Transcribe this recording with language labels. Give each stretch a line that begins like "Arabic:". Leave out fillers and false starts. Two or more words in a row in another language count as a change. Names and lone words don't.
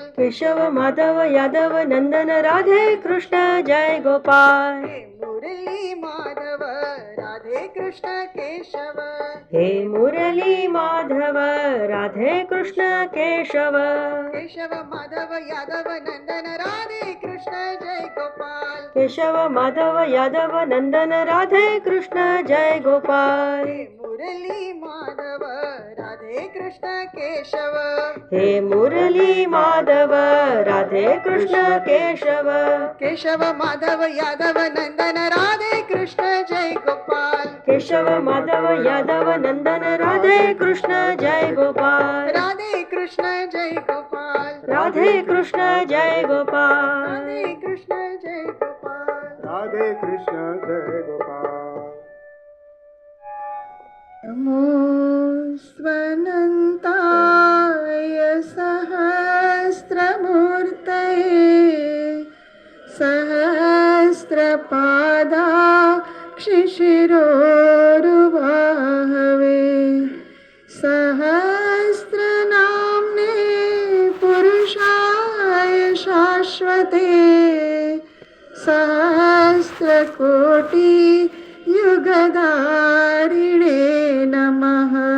Hindi: केशव माधव यादव नंदन राधे कृष्ण जय गोपाल। हे मुरली माधव राधे कृष्ण केशव। हे मुरली माधव राधे कृष्ण केशव। केशव माधव यादव नंदन राधे कृष्ण जय गोपाल। केशव माधव यादव नंदन राधे कृष्ण जय गोपाल। हे मुरली माधव राधे कृष्ण केशव। हे मुरली माधव राधे कृष्ण केशव। केशव माधव यादव नंदन राधे कृष्ण जय गोपाल। केशव माधव यादव नंदन राधे कृष्ण जय गोपाल। राधे कृष्ण जय गोपाल। राधे कृष्ण जय गोपाल। राधे कृष्ण जय गोपाल। राधे कृष्ण जय गोपाल।
Sanskrit: नमो स्वनन्ताय सहस्रमूर्तये सहस्रपादाक्षिशिरोरुबाहवे सहस्रनाम्ने पुरुषाय शाश्वते सहस्रकोटि युगधारिणे नमः।